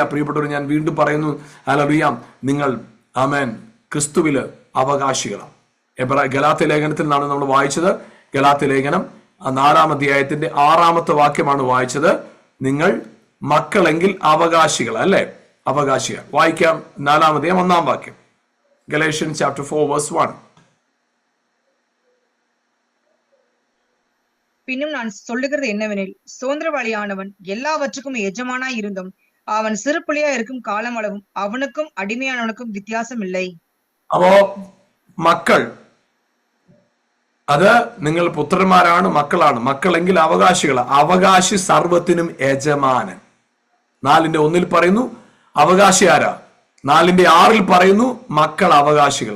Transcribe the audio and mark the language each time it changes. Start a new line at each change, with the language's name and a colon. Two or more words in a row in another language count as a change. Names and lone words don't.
Malayalam: പ്രിയപ്പെട്ടവർ, ഞാൻ വീണ്ടും പറയുന്നു, ഹല്ലേലൂയ, നിങ്ങൾ ആമേൻ ക്രിസ്തുവില് അവകാശികളാണ്. ഗലാത്യ ലേഖനത്തിൽ നിന്നാണ് നമ്മൾ വായിച്ചത്. ഗലാത്യ ലേഖനം 4-ാം അധ്യായത്തിന്റെ 6-ാമത്തെ വാക്യമാണ് വായിച്ചത്. നിങ്ങൾ മക്കളെങ്കിൽ അവകാശികൾ, അല്ലെ? അവകാശികൾ. വായിക്കാം. 4-ാം അധ്യായം 1-ാം വാക്യം.
English: Galatians chapter 4 verse 1.
Tamil: பின்னும் நான் சொல்லுகிறது என்னவெனில், சுதந்திரவாளியானவன் எல்லாவற்றுக்கும் எஜமானாய் இருந்தும் அவன் சிறு பிள்ளையா இருக்கும் காலம் அளவும் அவனுக்கும் அடிமையானவனுக்கும் வித்தியாசம் இல்லை.
Malayalam: അപ്പോ മക്കൾ, അത് നിങ്ങൾ പുത്രന്മാരാണ്, മക്കളാണ്. മക്കളെങ്കിൽ അവകാശികൾ. അവകാശി സർവത്തിനും യജമാനൻ. 4:1 പറയുന്നു അവകാശി ആരാ. 4:6 പറയുന്നു മക്കൾ അവകാശികളാ.